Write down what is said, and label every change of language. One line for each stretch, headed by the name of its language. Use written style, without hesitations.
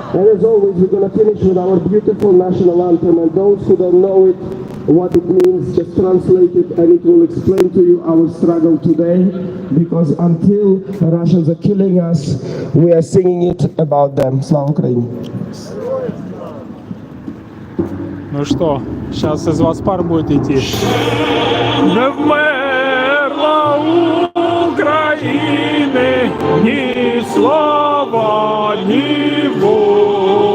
English: And as always, we're going to finish with our beautiful national anthem. And those who don't know it, what it means, just translate it, and it will explain to you our struggle today. Because until the Russians are killing us, we are singing it about them.
Ukrainian: Слава Україні!
Russian: Ну что, сейчас из вас пар будет идти.
Ukrainian: Не вмерла України ні слава, ні воля.